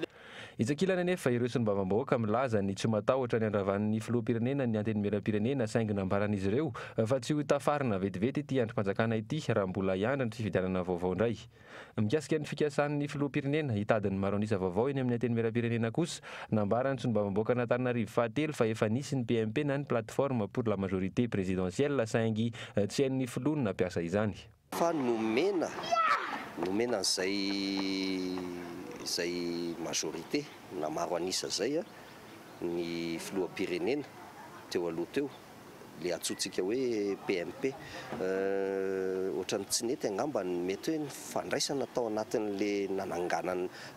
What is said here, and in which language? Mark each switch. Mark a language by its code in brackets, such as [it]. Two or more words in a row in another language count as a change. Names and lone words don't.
[mg] Itsakilana nefa ireo sy ny bavambahoaka milaza ny tsy matahotra ny andravan'ny filoha-pirenena ny antenimieram-pirenena saingy nambaran'izy ireo fa tsy ho tafarina vetivety ity androm-panjakana ity raha mbola hiandra ny fifidianana vaovao indray. Mikasika ny fikasan'ny filoha-pirenena hitady ny maro anisa vaovao eny amin'ny antenimieram-pirenena kosa nambarany sy ny bavambahoaka Antananarivo fahatelo fa efa nisy ny PMP na ny [fr] plateforme pour la majorité présidentielle [mg] saingy tsy hain'ny filoha nampiasa izany. Fa nomena zay majorité na maro anisa zay ny filoha-pirenena teo aloha teo le atsotsika hoe PMP ohatrany tsy nety angamba ny mety hoe ny fandraisana tao anatin'le nananganana